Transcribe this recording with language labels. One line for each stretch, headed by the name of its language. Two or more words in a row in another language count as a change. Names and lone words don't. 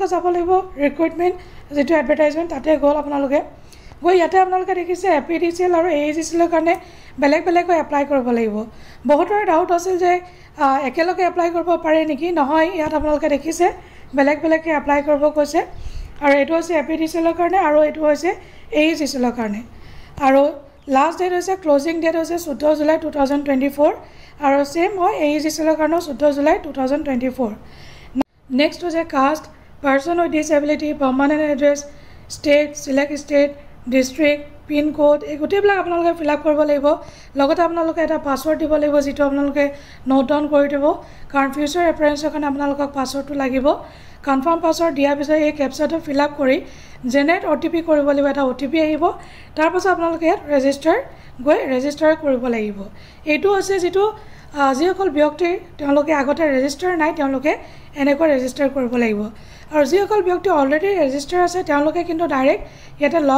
Assamese: যাব লাগিব ৰিক্ৰুটমেন্ট যেটো এডভাৰটাইজমেন্ট তাতে গল আপোনালোকে গৈ ইয়াতে আপোনালোকে দেখিছে এপিডিসিএল আৰু এইজিসিএল ৰ কাৰণে বেলেগ বেলেগকৈ এপ্লাই কৰিব লাগিব বহুতৰ ডাউট আছিল যে একেলগে এপ্লাই কৰিব পাৰে নেকি নহয় ইয়াত আপোনালোকে দেখিছে বেলেগ বেলেগকৈ এপ্লাই কৰিব কৈছে আৰু এটো হৈছে এপিডিসিএল ৰ কাৰণে আৰু এটো হৈছে এইজিসিএল ৰ কাৰণে আৰু
English: last date
Assamese: হৈছে
English: closing date
Assamese: হৈছে 14 জুলাই 2024 আৰু সেম হয় এইজিসিএল ৰ কাৰণে 14 জুলাই 2024 নেক্সট হৈছে
English: caste person with disability permanent address state select state district pin code
Assamese: এই গোটেইবিলাক আপোনালোকে
English: fill up
Assamese: কৰিব লাগিব লগতে আপোনালোকে এটা পাসওয়ার্ড দিব লাগিব যেটো আপোনালোকে
English: note down
Assamese: কৰি দিব কাৰণ
English: future referenceৰ
Assamese: কাৰণে আপোনালোকক পাসওয়ার্ডটো লাগিব
English: confirm password
Assamese: দিয়া পিছত এই ক্যাপচাটো
English: fill up
Assamese: কৰি
English: generate OTP
Assamese: কৰিব লাগিব এটা ওটিপি আহিব তাৰ পাছত আপোনালোকে ইয়াত ৰেজিষ্টাৰ কৰিব লাগিব এইটো আছে যেটো যিসকল ব্যক্তি তেওঁলোকে আগতে ৰেজিষ্টাৰ নাই তেওঁলোকে এনেকৈ ৰেজিষ্টাৰ কৰিব লাগিব আৰু যিসকল ব্যক্তি
English: already register
Assamese: আছে তেওঁলোকে কিন্তু ডাইৰেক্ট ইয়াতে লগ